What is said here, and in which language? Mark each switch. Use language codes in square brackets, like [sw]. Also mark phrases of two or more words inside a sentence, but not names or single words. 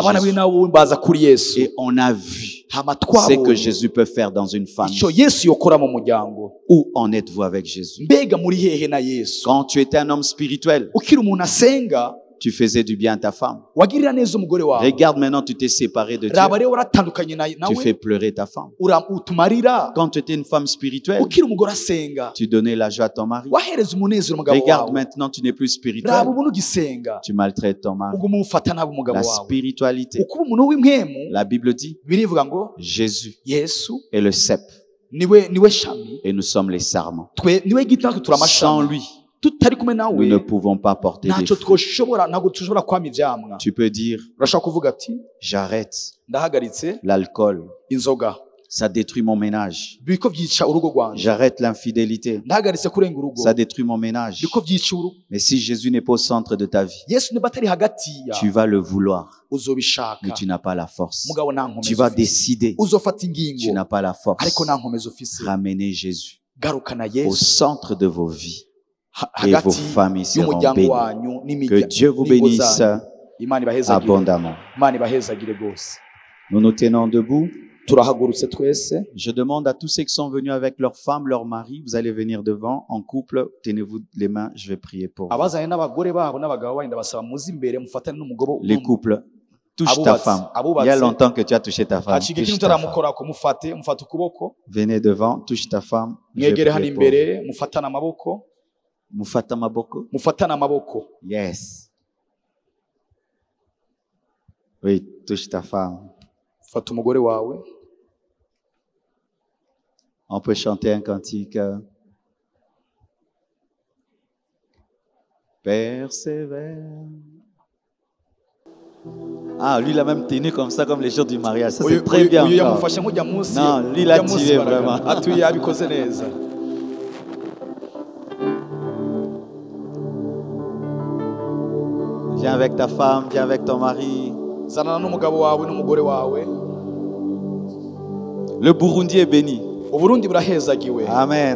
[rn] abana [fr] Jésus. [rn] be nabo baza kuri Yesu [fr] Et on a vu [rn] hama [fr] ce que [rn] twabonye [fr] Jésus peut faire dans une famille. [rn] ico Yesu yokora mu muryango. [fr] Où en êtes-vous avec Jésus? [rn] mbega muri hehe na Yesu? [fr] Quand tu étais un homme spirituel, [rn] ukiri umuntu asenga [fr] tu faisais du bien à ta femme. [rn] wagirira neza umugore wawe. [fr] Regarde maintenant, tu t'es séparé de Dieu. [rn] raba rero waratandukanye [fr] Tu [rn] nawe [fr] fais pleurer ta femme. [rn] utumarira. [fr] Quand tu étais une femme spirituelle, [rn] ukiri umugore asenga [fr] tu donnais la joie à ton mari. [rn] wahereza umunezero umugabo [fr] Regarde [rn] wawe. [fr] maintenant, tu n'es plus spirituel. [rn] raba ubu nugisenga [fr] Tu maltraites ton mari. [rn] ubwo umufata nabi umugabo [fr] La [rn] wawe. [fr] spiritualité, [rn] ukuba umuntu w'impwemu [fr] la Bible dit, [rn] birivuga ngo [fr] Jésus [rn] Yesu [fr] est le cep [rn] niwe shami [fr] et nous sommes les sarments. [rn] niwe giti natwe turi [fr] Sans [rn] amashami [fr] lui, [rn] tutari kumwe nawe [fr] nous ne pouvons pas porter des [rn] ntacyo [fr] fruits. [rn] ntabwo dushobora kwama ivyamwa. [fr] Tu peux dire, [rn] urashobora kuvuga ati [fr] j'arrête [rn] ndahagaritse [fr] l'alcool. [rn] inzoga [fr] Ça détruit mon ménage. [rn] biriko vyica urugo rwanje. [fr] J'arrête l'infidélité. [rn] ndahagaritse kurenga urugo [fr] Ça détruit mon ménage. [rn] biriko vyica urugo. [fr] Mais si Jésus n'est pas au centre de ta vie, [rn] Yesu niba atari hagati ya [fr] tu vas le vouloir, [rn] uzobishaka [fr] mais tu n'as pas la force. [rn] mugabo nta [fr] Tu [rn] nkomezi [fr] vas [rn] ufise. [fr] décider, [rn] uzofata [fr] tu [rn] ingingo [fr] n'as pas la force. [rn] ariko nta nkomezi ufise. [fr] Ramenez Jésus [rn] garukana [fr] au [rn] Yesu [fr] centre de vos vies. Et [rn] hagati [fr] vos familles seront [rn] y'umuryango [fr] bénies. [rn] wanyu [fr] Que Dieu vous [rn] n'ingo [fr] bénisse [rn] zanyu. Imana ibahezagire. [fr] abondamment. [rn] Imana ibahezagire rwose. [fr] Nous nous tenons debout. [rn] turahagurutse twese. [fr] Je demande à tous ceux qui sont venus avec leurs femmes, leurs maris, vous allez venir devant en couple. Tenez-vous les mains, je vais prier pour vous. [rn] abazanye n'abagore babo n'abagabo bandi ndabasaba muzi imbere mufatane n'umugabo. [fr] Les couples, touche ta femme. Il y a longtemps que tu as touché ta femme. [rn] haciga ikintu [fr] Touche ta femme. [rn] utaramukorako mufate ukuboko [fr] Venez devant, touche ta femme. Je vais [rn] mwegere hano [fr] prier pour vous. [rn] imbere mufatane amaboko. Mufata maboko. mufatane amaboko. Yes. [fr] Oui, touche ta femme. [rn] fata umugore wawe. [fr] On peut chanter un cantique. Persévère. Ah, lui, il a même tenu comme ça, comme les jours du mariage. Ça, c'est très bien. [rn] uyu [fr] encore. [rn] yamufashe nk'ujya munsi. [fr] Non, lui, il a tiré vraiment. [rn] atuye yabikoze neza. [fr] Viens avec ta femme, viens avec ton mari. [rn] zanana n'umugabo wawe n'umugore wawe. [fr] Le Burundi est béni. [rn] uburundi burahezagiwe. Amen.